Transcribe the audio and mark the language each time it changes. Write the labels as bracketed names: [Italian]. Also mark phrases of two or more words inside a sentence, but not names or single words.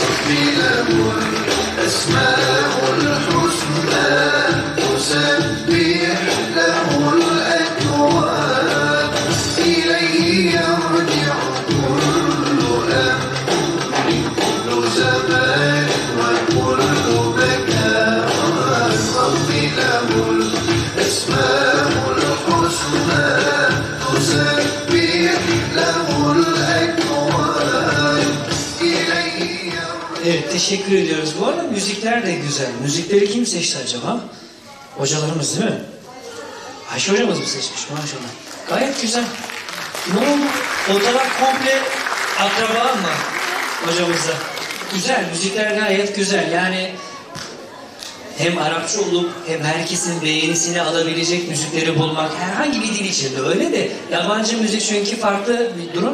[Arabic] له الأسماء الحسنى تسبح له الأكوان إليه يرجع كل أمر كل زمان وكل مكان رب له الأسماء الحسنى تسبح له الأكوان إليه [Turkish] Evet, teşekkür ediyoruz. Bu arada müzikler de güzel. Müzikleri kim seçti acaba? Hocalarımız değil mi? Ayşe hocamız mı seçmiş? Maşallah. Gayet güzel. Ne oldu? O taraf komple akraba mı hocamızda? Güzel, müzikler gayet güzel. Yani hem Arapça olup hem herkesin beğenisini alabilecek müzikleri bulmak herhangi bir dil içinde öyle de yabancı müzik çünkü farklı bir durum.